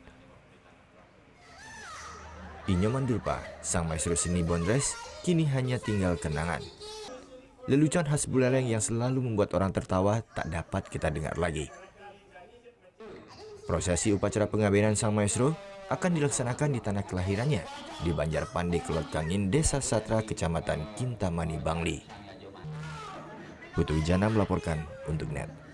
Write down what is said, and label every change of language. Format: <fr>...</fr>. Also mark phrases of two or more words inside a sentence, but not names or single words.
<id>Di Nyoman Durpa, sang maestro seni Bondres, kini hanya tinggal kenangan. Lelucon khas Buleleng yang selalu membuat orang tertawa tak dapat kita dengar lagi. Prosesi upacara pengabenan sang maestro akan dilaksanakan di tanah kelahirannya, di Banjar Pande Kelot Kangin, Desa Satra, Kecamatan Kintamani, Bangli. Putu Wijana melaporkan untuk NET.</id>